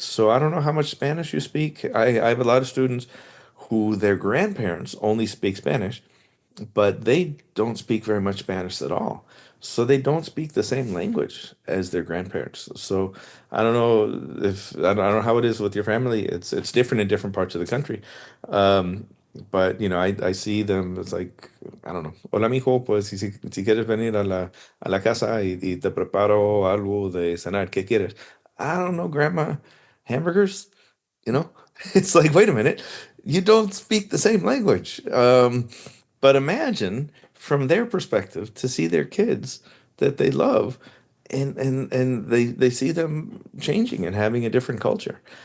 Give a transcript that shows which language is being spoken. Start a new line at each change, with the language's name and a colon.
English: So I don't know how much Spanish you speak. I have a lot of students who their grandparents only speak Spanish, but they don't speak very much Spanish at all. So they don't speak the same language as their grandparents. So I don't know if I don't know how it is with your family. It's different in different parts of the country. Um, but I see them. It's like I don't know.
Spanish: Hola, mijo, pues si quieres venir a la casa y te preparo algo de cenar, ¿qué quieres?
English: I don't know, grandma, hamburgers. You know, it's like, wait a minute, you don't speak the same language. But imagine from their perspective to see their kids that they love and they see them changing and having a different culture.